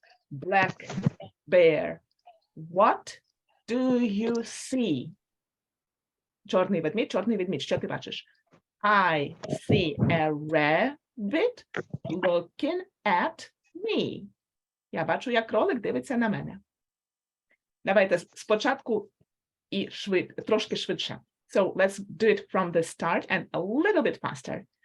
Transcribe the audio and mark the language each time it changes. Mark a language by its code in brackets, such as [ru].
[en] Black bear, what do you see? [uk] Чорний ведмідь, що ти бачиш? [en] I see a rabbit looking at me. [uk] Я бачу, як кролик дивиться на мене. Давайте спочатку і трошки швидше. [en] So let's do it from the start and a little bit faster.